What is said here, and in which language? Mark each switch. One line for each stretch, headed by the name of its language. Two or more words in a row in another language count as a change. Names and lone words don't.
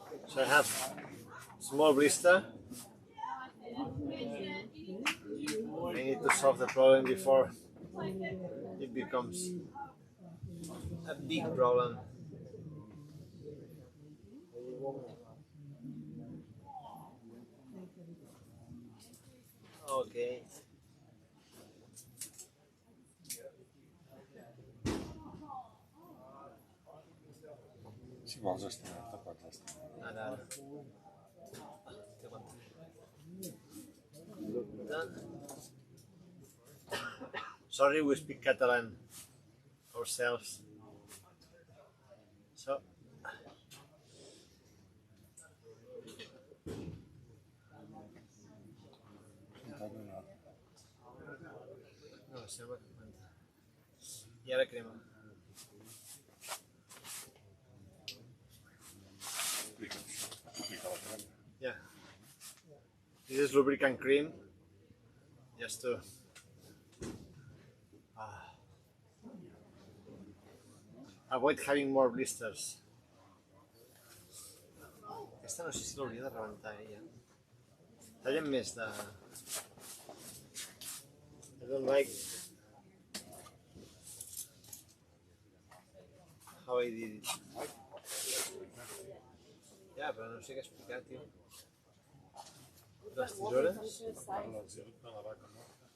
English: So I have small blister. I need to solve the problem before it becomes a big problem. Okay.
Catalan: Si vols estirar-te, pots estirar. Ara.
English: Sorry, we speak Catalan ourselves. So.
Catalan: No, sembla que manta. I ara crema. Aplica la crema.
English: Yeah. This is lubricant cream. Just to. Avoid having more blisters.
Catalan: Aquesta no sé si l'hauria de rebentar ella. Tallem més de...
English: I don't like how I did it.
Catalan: Ja, però no sé què explicar, tio. Les tisores? A la vaca, no?